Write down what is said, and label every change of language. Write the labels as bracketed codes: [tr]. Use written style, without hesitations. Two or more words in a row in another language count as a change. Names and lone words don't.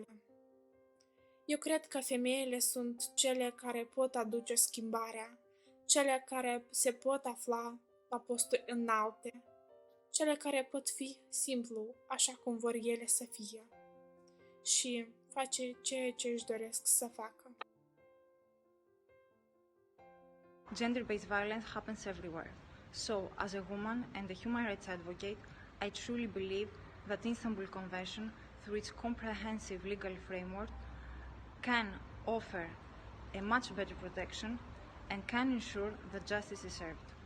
[ro] Eu cred că femeile sunt cele care pot aduce schimbarea, cele care se pot afla la posturi înalte, cele care pot fi simplu așa cum vor ele să fie și face ceea ce își doresc să facă. [en] Gender-based violence happens everywhere. So, as a woman and a human rights advocate, I truly believe that the Istanbul Convention, through its comprehensive legal framework, can offer a much better protection and can ensure that justice is served.